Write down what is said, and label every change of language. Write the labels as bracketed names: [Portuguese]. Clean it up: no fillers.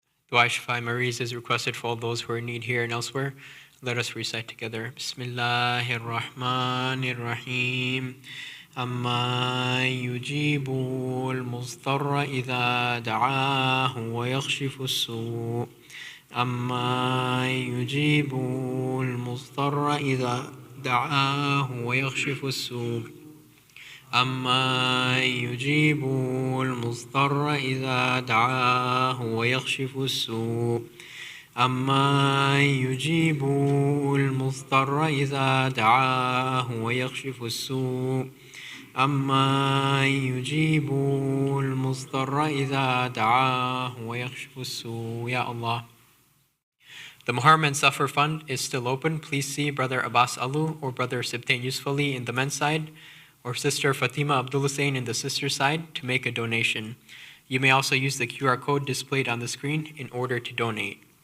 [English] Dua Shafa Maries is requested for all those who are in need here and elsewhere. Let us recite together. [Arabic] Bismillahir Rahmanir Rahim. أما يجيب المضطر إذا دعاه ويكشف السوء أما يجيب المضطر إذا دعاه ويكشف السوء أما يجيب المضطر إذا دعاه ويكشف السوء أما يجيب المضطر إذا دعاه ويكشف السوء أما يجيب المضطر إذا دعاه ويكشف السوء. [English] Ya Allah. The Muharram and Safar Fund is still open. Please see Brother Abbas Alu or Brother Sibtain Yusufali in the men's side or Sister Fatima Abdul Hussein in the sister's side to make a donation. You may also use the QR code displayed on the screen in order to donate.